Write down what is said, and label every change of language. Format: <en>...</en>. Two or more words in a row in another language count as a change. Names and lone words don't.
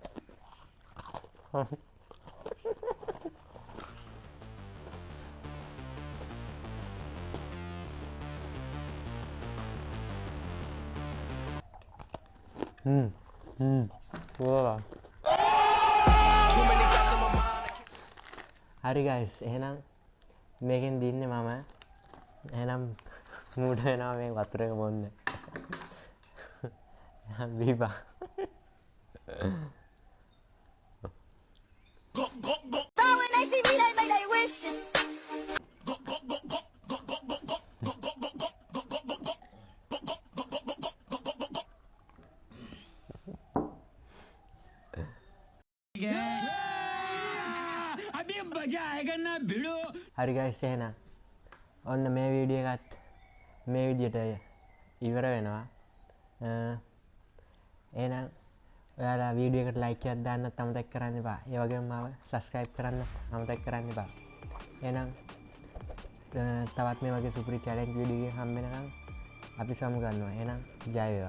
<si>Wah. Hari guys, එහෙනම් මේකෙන් දින්නේ මම. එහෙනම් මූඩ වෙනවා මේ වතුර එක බොන්න. බීපා.</si> <en>When they see me, they make they wishes.</en> <hi>अभी मजा आएगा ना भिड़ो.</hi> <si>හරි guys එහෙනම් ඔන්න මේ වීඩියෝ එකත් මේ විදියට ඉවර වෙනවා. එහෙනම් ඔයාලා වීඩියෝ එකට ලයික් එකක් දාන්නත් අමතක කරන්න එපා. ඒ වගේම මාව subscribe කරන්න අමතක කරන්න එපා. එහෙනම් තවත් මේ වගේ සුපිරි challenge වීඩියෝ එකක් හම්බ වෙනකම් අපි සමු ගන්නවා.</si>